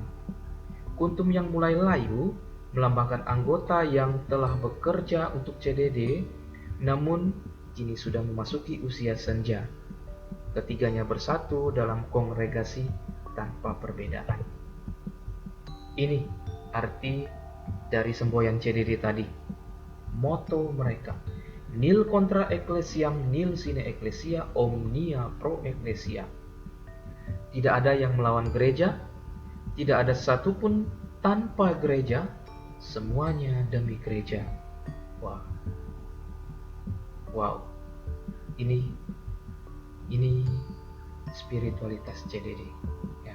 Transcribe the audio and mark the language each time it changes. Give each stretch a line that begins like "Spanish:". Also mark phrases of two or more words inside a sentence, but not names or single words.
Indonesian: Kuntum yang mulai layu melambangkan anggota yang telah bekerja untuk CDD, namun kini sudah memasuki usia senja. Ketiganya bersatu dalam kongregasi tanpa perbedaan. Ini arti dari semboyan CDD tadi. Moto mereka,
Latin: nil contra ecclesiam, nil sine ecclesia, omnia pro ecclesia.
Indonesian: Tidak ada yang melawan gereja, tidak ada satupun tanpa gereja, semuanya demi gereja. Wow. Ini spiritualitas CDD, ya.